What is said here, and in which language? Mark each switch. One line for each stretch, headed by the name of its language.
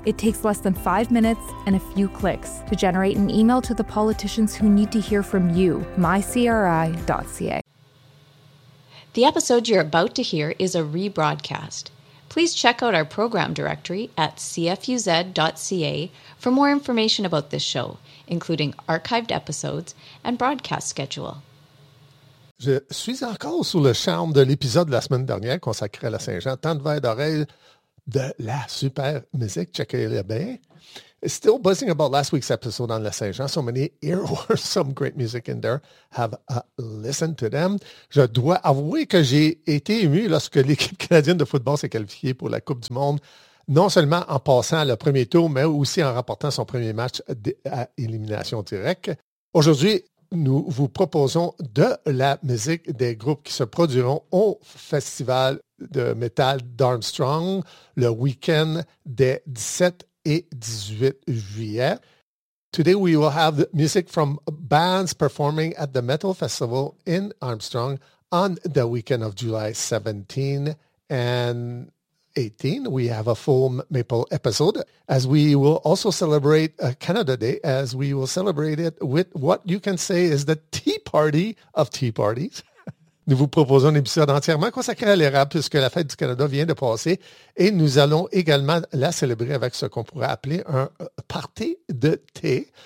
English: It takes less than 5 minutes and a few clicks to generate an email to the politicians who need to hear from you, mycri.ca. The episode you're about to hear is a rebroadcast. Please check out our program directory at cfuz.ca for more information about this show, including archived episodes and broadcast schedule.
French: Je suis encore sous le charme de l'épisode de la semaine dernière consacré à la Saint-Jean. Tant de verres d'oreilles de la super musique, checkez-le bien.
English: Still buzzing about last week's episode on La Saint-Jean. So many earworms, some great music in there. Have a listen to them.
French: Je dois avouer que j'ai été ému lorsque l'équipe canadienne de football s'est qualifiée pour la Coupe du Monde, non seulement en passant le premier tour, mais aussi en remportant son premier match à élimination directe. Aujourd'hui, nous vous proposons de la musique des groupes qui se produiront au Festival de métal d'Armstrong le week-end des 17 et 18 juillet.
English: Today we will have the music from bands performing at the Metal Festival in Armstrong on the weekend of July 17 and 18. We have a full Maple episode, as we will also celebrate Canada Day, as we will celebrate it with what you can say is the tea party of tea parties.
French: Nous vous proposons un épisode entièrement consacré à l'érable puisque la fête du Canada vient de passer et nous allons également la célébrer avec ce qu'on pourrait appeler un party de thé.